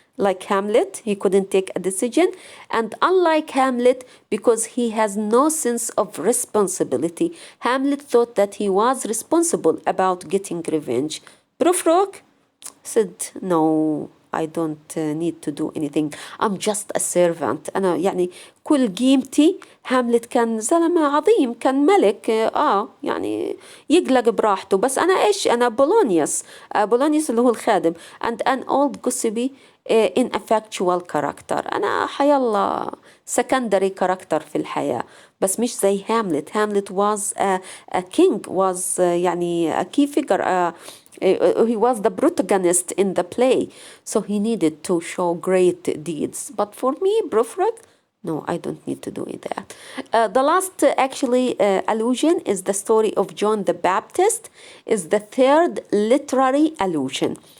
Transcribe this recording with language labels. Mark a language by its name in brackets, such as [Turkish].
[English] Like Hamlet, he couldn't take a decision. And unlike Hamlet, because he has no sense of responsibility. Hamlet thought that he was responsible about getting revenge. Prufrok said, no, I don't need to do anything. I'm just a servant. [Arabic] أنا يعني كل قيمتي. هاملت كان زلمة عظيم، كان ملك، يعني يقلق براحته. بس أنا إيش؟ أنا بولونيوس اللي هو الخادم. [English] And an old gossipy ineffectual character. [Arabic] أنا حيالله [English] secondary character [Arabic] في الحياة، بس مش زي هاملت. [English] Hamlet was a king, was يعني a key figure. He was the protagonist in the play, so he needed to show great deeds. But for me, Prufrok, no, I don't need to do that. The last actually allusion is the story of John the Baptist, is the third literary allusion.